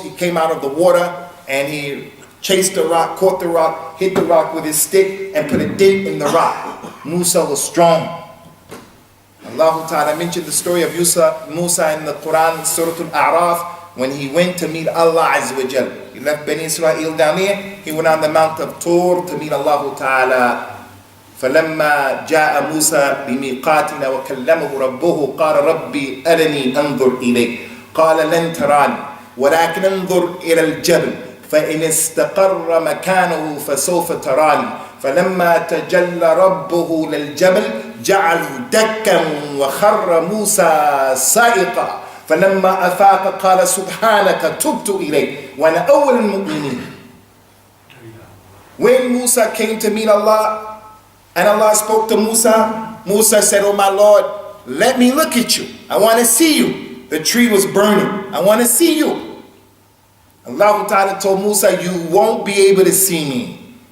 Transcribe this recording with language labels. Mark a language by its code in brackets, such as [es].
[en] He came out of the water and he chased the rock, caught the rock, hit the rock with his stick, and put a dent in the rock. Musa was strong. Allah Ta'ala mentioned the story of Musa in the Quran, in Surah Al-A'raf, when he went to meet Allah Azza wa Jal. He left Bani Israel down there. He went on the Mount of Tur to meet Allah Ta'ala. [ar] فلما جاء موسى بميقاتنا وكلمه ربه قال ربي أرني أنظر إليك قال لن تراني ولكن انظر إلى الجبل فإن استقر مكانه فسوف تراني فلما تجلى ربه للجبل جعله دكا وخر موسى صائقا فلما أفاق قال سبحانك تبت إليك وأنا أول المؤمنين. [en] When Musa came to meet Allah and Allah spoke to Musa, Musa said, oh my Lord, let me look at you. I want to see you. The tree was burning. I want to see you. Allah Ta'ala told Musa, you won't be able to see me.